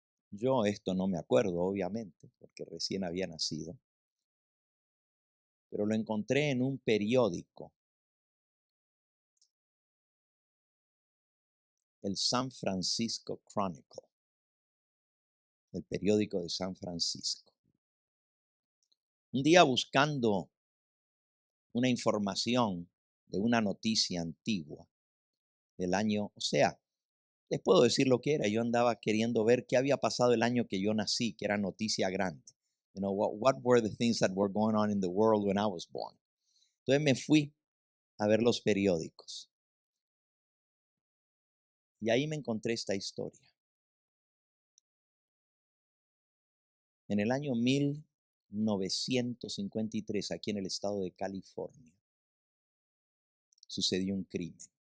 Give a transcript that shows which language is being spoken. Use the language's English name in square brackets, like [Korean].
[Spanish] Yo esto no me acuerdo, obviamente, porque recién había nacido, pero lo encontré en un periódico, el San Francisco Chronicle, el periódico de San Francisco. Un día buscando una información de una noticia antigua del año, o sea, les puedo decir lo que era. Yo andaba queriendo ver qué había pasado el año que yo nací, que era noticia grande. [English] You know, what were the things that were going on in the world when I was born? [Spanish] Entonces me fui a ver los periódicos. Y ahí me encontré esta historia. En el año 1953, aquí en el estado de California, sucedió un crimen.